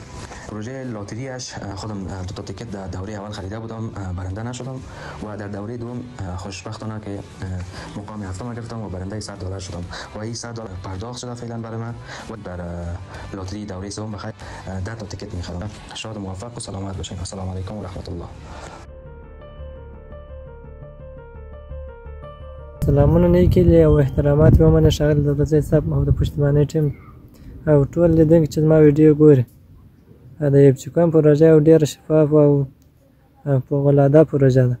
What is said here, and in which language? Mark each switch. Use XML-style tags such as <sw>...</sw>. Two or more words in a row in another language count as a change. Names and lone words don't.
<fa>پروژه لاتریش خودم 2 تا تیکت در دوره اول خریده بودم، برنده نشدم و در دوره دوم خوشبختانه که مقام هفتم گرفتم و برنده $100 شدم و این $100 پرداخت شده فعلا برای من و در لاتری دوره سوم بخیر 10 تا تیکت میخرم. شاد و موفق و سلامت باشین.</fa> <ar>السلام علیکم و رحمت الله.</ar> <ps>سلامونه نیکیلي او احترامات ومنه ښاغلي دولتزی صاحب او د پشتیبانۍ ټیم او ټول لیدونکي چې زما ویډیو ګوري. د اف جي کوین پروژه یو ډېره شفاف او فوق‌العاده پروژه ده.</ps>